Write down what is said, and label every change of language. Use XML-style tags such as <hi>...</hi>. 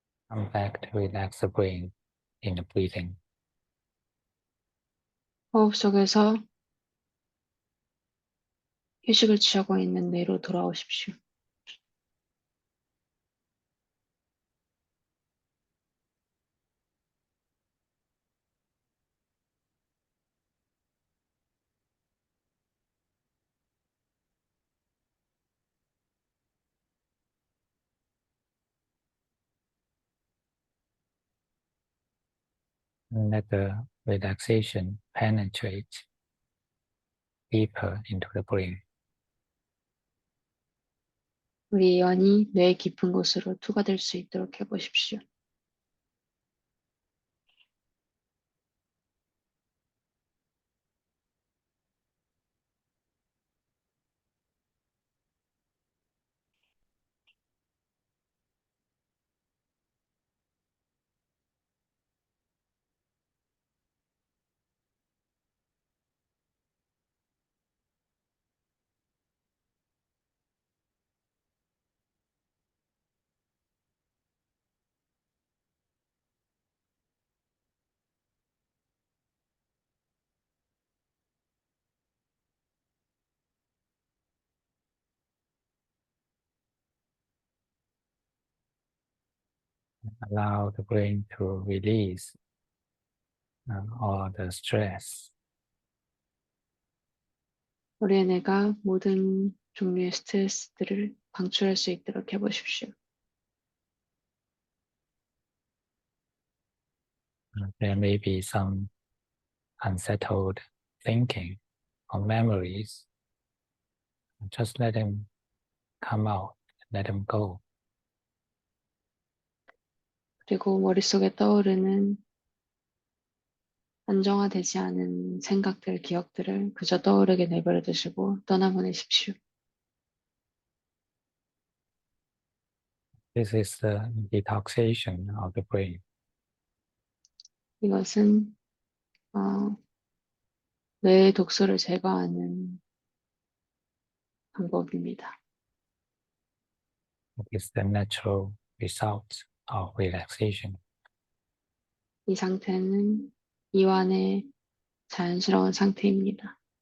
<en>Come back to relax the brain in the breathing.</en> <ko>호흡 속에서 휴식을 취하고 있는 뇌로 돌아오십시오.</ko> <en>And let the relaxation penetrate deeper into the brain.</en> <ko>우리 연이 뇌 깊은 곳으로 투과될 수 있도록 해보십시오.</ko> <en>Allow the brain to release all the stress.</en> <ko>우리의 뇌가 모든 종류의 스트레스들을 방출할 수 있도록 해보십시오.</ko> <en>There may be some unsettled thinking or memories. Just let them come out, let them go.</en> <ko>그리고 머릿속에 떠오르는 안정화되지 않은 생각들, 기억들을 그저 떠오르게 내버려 두시고 떠나보내십시오.</ko> <en>This is the detoxification of the brain.</en> <ko>이것은 뇌의 독소를 제거하는 방법입니다.</ko> <en>It is the natural result of relaxation.</en> <ko>이 상태는 이완의 자연스러운 상태입니다.</ko>